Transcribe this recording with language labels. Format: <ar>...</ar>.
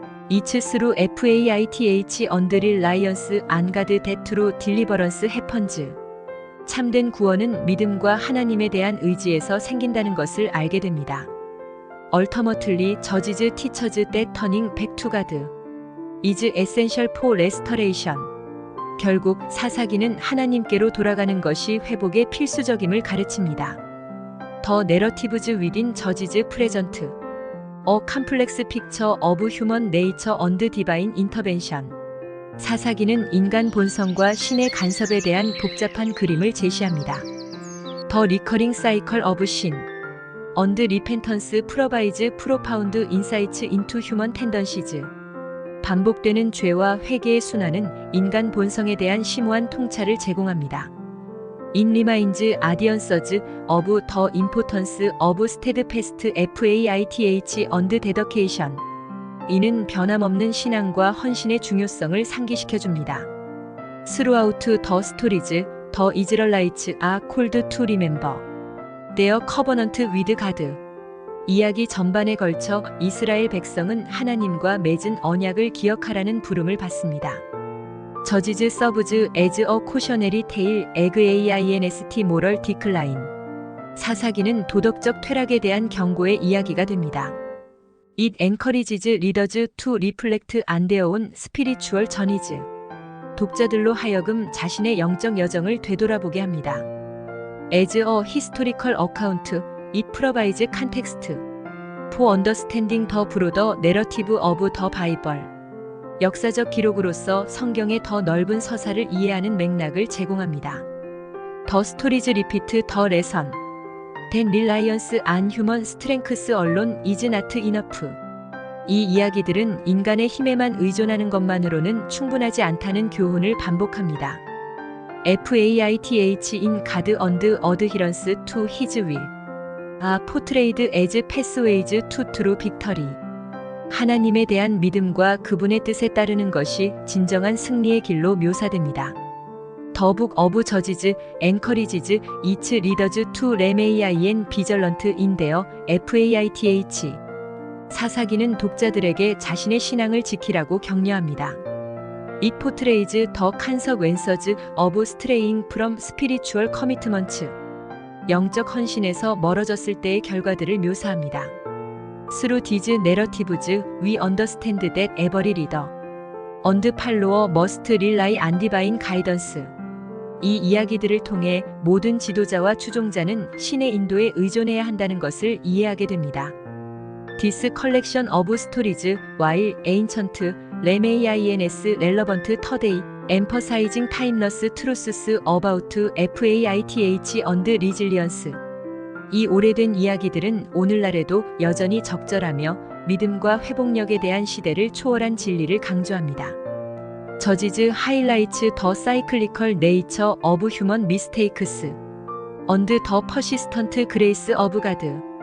<en>It's through faith and reliance on God that true deliverance happens.</en> <ko>참된 구원은 믿음과 하나님에 대한 의지에서 생긴다는 것을 알게 됩니다.</ko> <en>Ultimately, judges teaches that turning back to God is essential for restoration.</en> <ko>결국 사사기는 하나님께로 돌아가는 것이 회복의 필수적임을 가르칩니다.</ko> <en>The narratives within Judges present a complex picture of human nature and divine intervention.</en> <ko>사사기는 인간 본성과 신의 간섭에 대한 복잡한 그림을 제시합니다.</ko> <en>The recurring cycle of sin and repentance provides profound insights into human tendencies.</en> <ko>반복되는 죄와 회개의 순환은 인간 본성에 대한 심오한 통찰을 제공합니다.</ko> <en>It reminds audiences of the importance of steadfast faith and dedication.</en> <ko>이는 변함없는 신앙과 헌신의 중요성을 상기시켜줍니다.</ko> <en>Throughout the stories, the Israelites are called to remember their covenant with God.</en> <ko>이야기 전반에 걸쳐 이스라엘 백성은 하나님과 맺은 언약을 기억하라는 부름을 받습니다.</ko> <en>Judges serves as a cautionary tale against moral decline.</en> <ko>사사기는 도덕적 퇴락에 대한 경고의 이야기가 됩니다.</ko> <en>It encourages readers to reflect on their own spiritual journeys.</en> <ko>독자들로 하여금 자신의 영적 여정을 되돌아보게 합니다.</ko> <en>As a historical account, it provides context For Understanding the Broader Narrative of the Bible.</en> <ko>역사적 기록으로서 성경의 더 넓은 서사를 이해하는 맥락을 제공합니다.</ko> <en>The Stories Repeat the Lesson. Then Reliance on Human Strength Alone is not enough.</en> <ko>이 이야기들은 인간의 힘에만 의존하는 것만으로는 충분하지 않다는 교훈을 반복합니다.</ko> <en>Faith in God and adherence to His will are portrayed as pathways to true victory.</en> <ko>하나님에 대한 믿음과 그분의 뜻에 따르는 것이 진정한 승리의 길로 묘사됩니다.</ko> <en>The Book of Judges encourages its readers to remain vigilant in their faith.</en> <ko>사사기는 독자들에게 자신의 신앙을 지키라고 격려합니다.</ko> <en>It portrays the consequences of straying from spiritual commitments.</en> <ko>영적 헌신에서 멀어졌을 때의 결과들을 묘사합니다.</ko> <en>Through these narratives, we understand that every reader and follower must rely on divine guidance.</en> <ko>이 이야기들을 통해 모든 지도자와 추종자는 신의 인도에 의존해야 한다는 것을 이해하게 됩니다.</ko> <en>This collection of stories, while ancient, remains relevant today, emphasizing timeless truths about faith and resilience.</en> <ko>이 오래된 이야기들은 오늘날에도 여전히 적절하며 믿음과 회복력에 대한 시대를 초월한 진리를 강조합니다.</ko> <en>Judges highlights the cyclical nature of human mistakes and the persistent grace of God.</en>